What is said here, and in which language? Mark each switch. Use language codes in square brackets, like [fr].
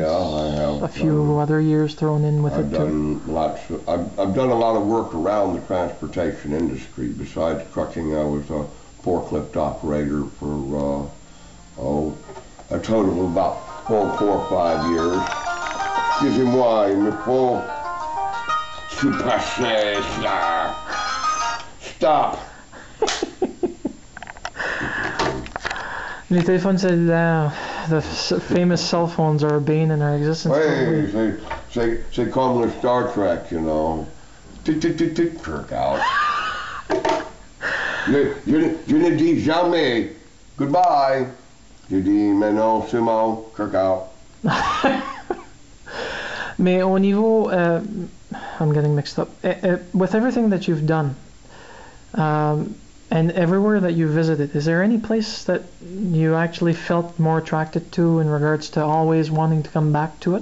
[en] Yeah, I have. A few other years thrown in with it too. I've done a lot of work around the transportation industry. Besides trucking, I was a forklift operator for a total of about 4 or 5 years. [fr] Excusez-moi, il me faut se passer ça. [en] Stop. [fr] Les téléphones cellulaires, [en] the famous cell phones, are a bane in our existence. [fr] Hey, c'est comme le Star Trek, [en] you know. Tick, tick, tick, tick, Kirk out. [fr] Je ne dis jamais goodbye. Je dis maintenant seulement Kirk out. Mais au niveau, [en] I'm getting mixed up. With everything that you've done, and everywhere that you visited, is there any place that you actually felt more attracted to in regards to always wanting to come back to it?